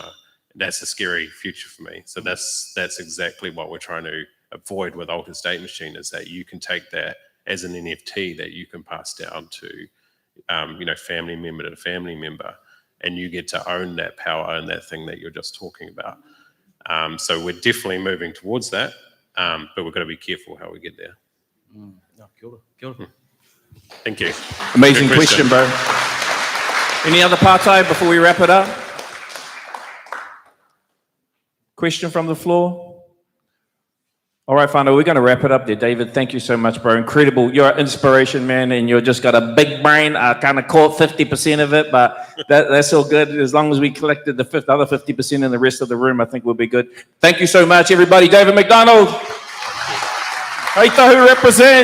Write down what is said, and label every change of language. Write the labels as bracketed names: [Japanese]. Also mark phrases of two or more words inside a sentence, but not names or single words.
[English] That's a scary future for me. So that's exactly what we're trying to avoid with Altered State Machine, is that you can take that as an NFT that you can pass down to, family member to family member, and you get to own that power and that thing that you're just talking about. So we're definitely moving towards that, but we've got to be careful how we get there. [Māori] Kia ora. [English] Thank you. Amazing Good question, bro. Any other partai before we wrap it up? Question from the floor? All right, whānau, we're going to wrap it up there. David, thank you so much, bro. Incredible. You're an inspiration, man, and you've just got a big brain. I kind of caught 50% of it, but that's all good. As long as we collected the other 50% in the rest of the room, I think we'll be good. Thank you so much, everybody. David McDonald. Hei tahu represent.